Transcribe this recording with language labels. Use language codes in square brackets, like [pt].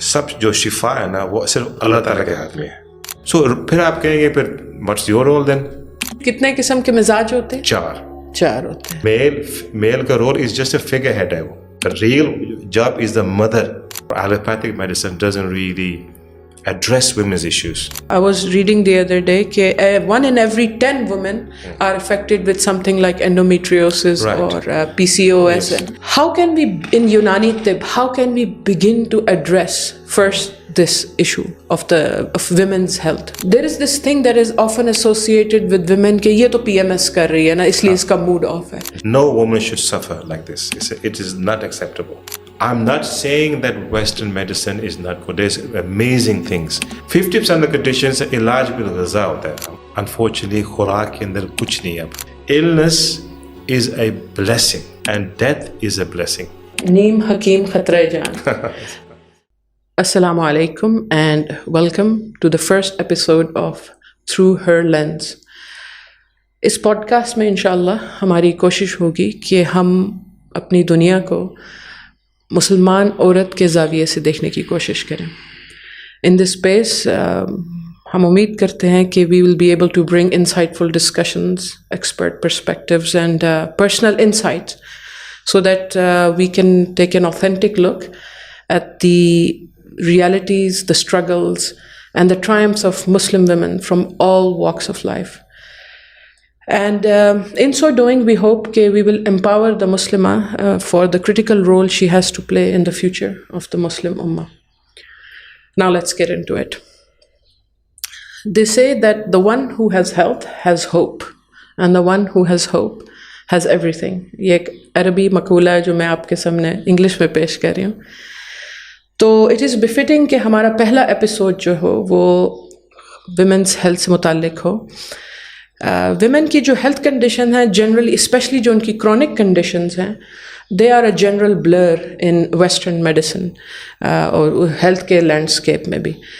[ur] سب جو شفا ہے نا وہ صرف اللہ تعالیٰ کے ہاتھ میں ہے. سو پھر آپ کہیں گے پھر [en] What's your role then? [ur] کتنے قسم کے مزاج ہوتے ہیں؟ 4 ہوتے ہیں. [en] Male کا role is just a figure head ہے. وہ the real job is the mother. Allopathic medicine doesn't really address women's issues. I was reading the other day that 1 in every 10 women are affected with something like endometriosis or PCOS. Yes. How can we, in Unani Tib, how can we begin to address first this issue of women's health? There is this thing that is often associated with women [ur] کہ یہ تو PMS کر رہی ہے نا اس لیے اس کا mood off ہے. [en] No woman should suffer like this. It is not acceptable. I'm not saying that Western medicine is not good. There's amazing things. 50% of the conditions [ur] علاج بالغذا ہوتا ہے. Unfortunately خوراک کے اندر کچھ نہیں اب. [en] Illness is a blessing and death is a blessing. [ur] نیم حکیم خطرہ جان. [en] Assalamu alaikum and welcome to the first episode of Through Her Lens. [ur] اس podcast میں انشاءاللہ ہماری کوشش ہوگی کہ ہم اپنی دنیا کو مسلمان عورت کے زاویے سے دیکھنے کی کوشش کریں. [en] in this space [ur] ہم امید کرتے ہیں کہ [en] We will be able to bring insightful discussions, expert perspectives and personal insights so that we can take an authentic look at the realities, the struggles and the triumphs of Muslim women from all walks of life. And in so doing, we hope that we will empower the Muslimah for the critical role she has to play in the future of the Muslim Ummah. Now let's get into it. They say that the one who has health has hope, and the one who has hope has everything. [ur] یہ ایک عربی مقولہ ہے جو میں آپ کے سامنے انگلش میں پیش کر رہی ہوں. تو [en] it is befitting [ur] کہ ہمارا پہلا ایپیسوڈ جو ہو وہ ویمنس ہیلتھ سے متعلق ہو. ویمن کی جو ہیلتھ کنڈیشن ہے جنرلی, اسپیشلی جو ان کی کرونک کنڈیشنز ہیں, [en] they are a general blur in western medicine [ur] اور ہیلتھ کے لینڈسکیپ میں بھی.